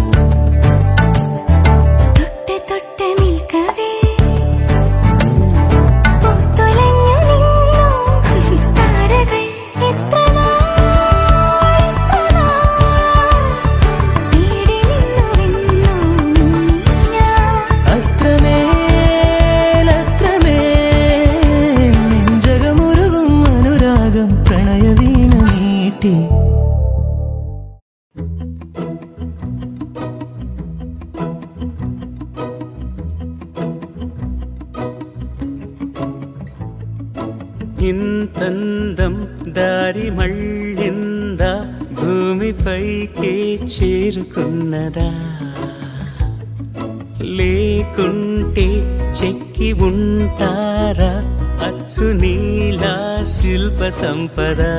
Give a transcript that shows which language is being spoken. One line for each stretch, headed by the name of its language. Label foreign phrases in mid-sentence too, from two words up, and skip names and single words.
Malayalam: തൊട്ട് തൊട്ട് നിൽക്കവേ പൂത്തുലഞ്ഞു നിന്നു താരകൾ എത്ര നാൾ തേടി നിന്നുവെന്നോ ഞാൻ അത്രമേൽ നെഞ്ചകമുരുകും അനുരാഗം പ്രണയവീണ നീട്ടി
Telugu: ఇంతందం దారి మళ్ళిందా భూమిపైకే చేరుకున్నదా లేకుంటే చెక్కి ఉంటారా అచ్చు నీలా శిల్ప సంపద